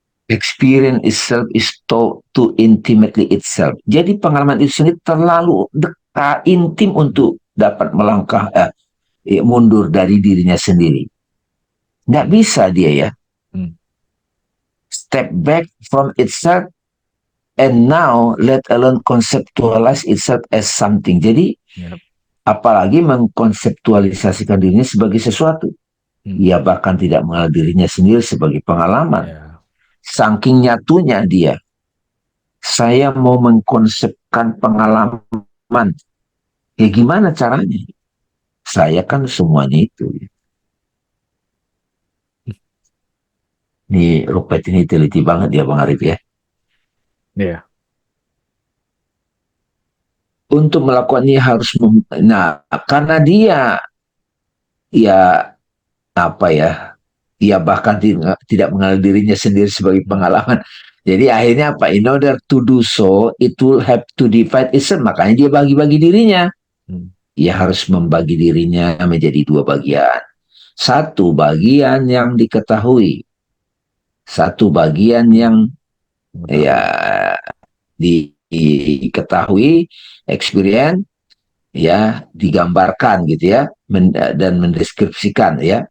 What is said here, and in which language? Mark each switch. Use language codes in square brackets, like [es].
[en] Experience itself is too intimately itself. [id] Jadi pengalaman itu sendiri terlalu dekat, intim Hmm. untuk dapat melangkah mundur dari dirinya sendiri. Nggak Hmm. bisa dia ya Hmm. [en] step back from itself and now let alone conceptualize itself as something. [id] Jadi Iya. apalagi mengkonseptualisasikan dirinya sebagai sesuatu. Hmm. Ia bahkan tidak mengenal dirinya sendiri sebagai pengalaman. Iya. Saking nyatunya dia. Saya mau mengkonsepkan pengalaman. Ya gimana caranya? Saya kan semuanya itu. Ini Rupert ini teliti banget ya Bang Arif ya. Iya. Untuk melakukannya harus nah karena dia ya apa ya, ia bahkan tidak mengenal dirinya sendiri sebagai Hmm. pengalaman. Jadi akhirnya apa? [en] In order to do so, it will have to divide itself. [id] Makanya dia bagi-bagi dirinya. Hmm. Ia harus membagi dirinya menjadi dua bagian. Satu bagian yang diketahui, satu bagian Hmm. yang ya Mengetahui. diketahui, experience, ya digambarkan gitu ya, dan mendeskripsikan ya.